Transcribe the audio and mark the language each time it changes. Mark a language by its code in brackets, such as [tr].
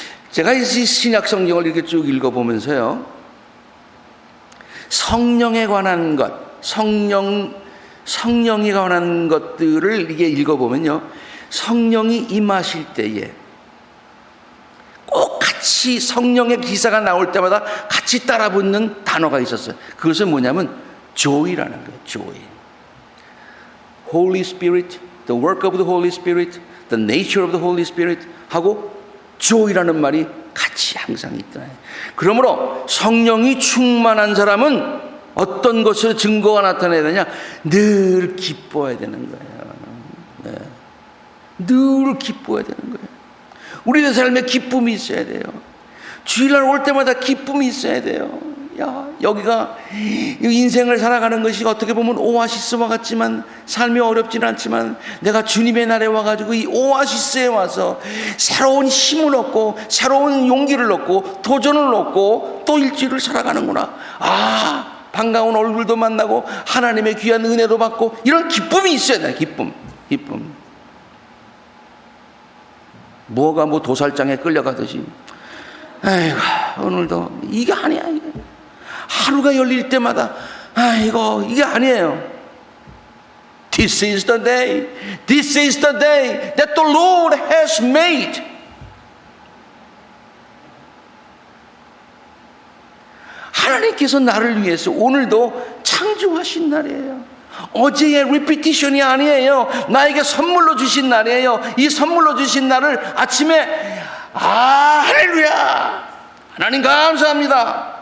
[ko] 제가 이 신약 성경을 이렇게 쭉 읽어보면서요, 성령에 관한 것, 성령에 관한 것들을 이렇게 읽어보면요, 성령이 임하실 때에 꼭 같이 성령의 기사가 나올 때마다 같이 따라 붙는 단어가 있었어요. 그것은 뭐냐면 joy라는 거예요. joy. [en] Holy Spirit, the work of the Holy Spirit, the nature of the Holy Spirit [ko] 하고 joy라는 말이 같이 항상 있더라. 그러므로 성령이 충만한 사람은 어떤 것을 증거가 나타내야 되냐? 늘 기뻐해야 되는 거예요. 네. 늘 기뻐해야 되는 거예요. 우리의 삶에 기쁨이 있어야 돼요. 주일날 올 때마다 기쁨이 있어야 돼요. 야, 여기가 인생을 살아가는 것이 어떻게 보면 오아시스와 같지만 삶이 어렵지는 않지만 내가 주님의 날에 와가지고 이 오아시스에 와서 새로운 힘을 얻고 새로운 용기를 얻고 도전을 얻고 또 일주일을 살아가는구나. 아, 반가운 얼굴도 만나고 하나님의 귀한 은혜도 받고 이런 기쁨이 있어야 돼. 기쁨. 뭐가 뭐 도살장에 끌려가듯이 아이고 오늘도 이게 아니야. 이게. 하루가 열릴 때마다 아이고 이게 아니에요. [en] This is the day. This is the day that the Lord has made. [ko] 하나님께서 나를 위해서 오늘도 창조하신 날이에요. 어제의 리피티션이 아니에요. 나에게 선물로 주신 날이에요. 이 선물로 주신 날을 아침에 할렐루야 하나님 감사합니다.